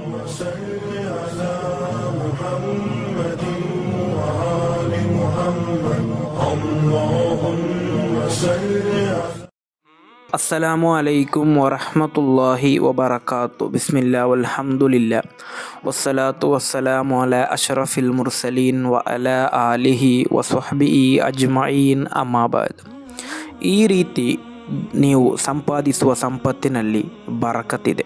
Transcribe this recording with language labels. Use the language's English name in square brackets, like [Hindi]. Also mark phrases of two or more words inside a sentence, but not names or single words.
[Arabic] صل على محمد وآل محمد اللهم صل على السلام عليكم ورحمة الله وبركاته. بسم الله والحمد لله والصلاة والسلام على أشرف المرسلين وعلى آله وصحبه أجمعين أما بعد. [Kannada] ಈ ರೀತಿ ನೀವು ಸಂಪಾದಿಸುವ ಸಂಪತ್ತಿನಲ್ಲಿ ಬರಕತ್ತಿದೆ.